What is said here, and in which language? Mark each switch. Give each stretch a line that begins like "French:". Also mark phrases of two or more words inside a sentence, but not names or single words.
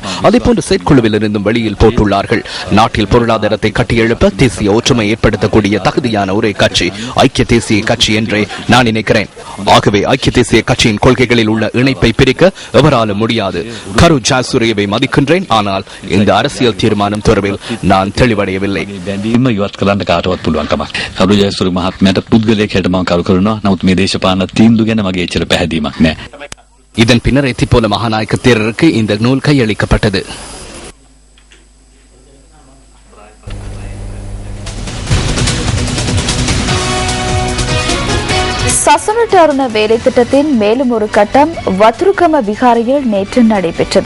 Tamil: அதேபோன்று செயற்குழுவில் இருந்தும் வெளியில் போட்டுள்ளார்கள். நாட்டில் பொருளாதாரத்தை கட்டியெழுப்ப தேசிய ஒற்றுமை ஏற்படுத்தக்கூடிய தகுதியான ஒரே கட்சி ஐக்கிய தேசிய கட்சி என்றே நான் நினைக்கிறேன். ஆகவே ஐக்கிய தேசிய கட்சியின் கொள்கைகளில் உள்ள இணைப்பை பிரிக்க எவராலும் முடியாது. கரு ஜாசுரியவை மதிக்கின்றேன், ஆனால் இந்த அரசியல் தீர்மானம் தொடர்பில் நான் தெளிவடையவில்லை.
Sinhala: කරු ජයසූරිය මහත්මයාට පුද්ගලයෙක් හැට මම කරු කරනවා. නමුත් මේ දේශපාලන තීන්දුව ගැන මගේ එච්චර පැහැදීමක් නැහැ.
Tamil: இதன் பின்னர் எத்திப்போல மகாநாயக்க தேரருக்கு இந்த நூல் கையளிக்கப்பட்டது. சசனட்டருண வேலை திட்டத்தின் மேலும் ஒரு கட்டம் வத்ருகம விகாரையில் நேற்று நடைபெற்றது.